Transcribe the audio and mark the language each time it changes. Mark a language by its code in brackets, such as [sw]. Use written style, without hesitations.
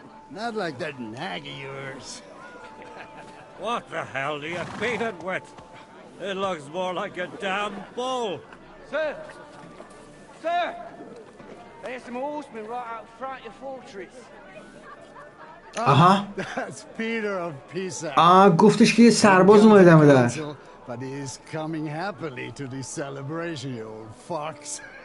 [en] Not like that nag of yours. What the hell do you beat it with? It looks more like a damn bull. Sir! Sir! There's some horsemen right out front of your fortress. That's Peter of Pisa. [fa] گفتش که یه سرباز اومده دم در. [en] But he is coming happily to this celebration, you old fox.